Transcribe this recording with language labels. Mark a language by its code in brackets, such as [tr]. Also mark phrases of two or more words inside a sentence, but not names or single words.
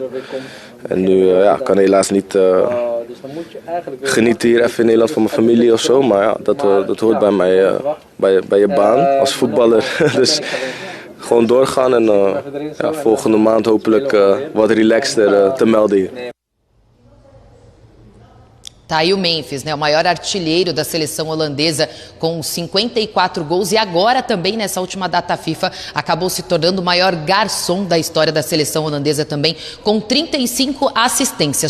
[nl] En nu kan helaas niet genieten hier even in Nederland van mijn familie of zo. Maar ja, dat hoort bij mij, bij je baan als voetballer. Dus gewoon doorgaan en volgende maand hopelijk wat relaxter te melden hier. [pt] Tá aí o Memphis, né? O maior artilheiro da seleção holandesa com 54 gols e agora também nessa última data FIFA acabou se tornando o maior garçom da história da seleção holandesa também com 35 assistências.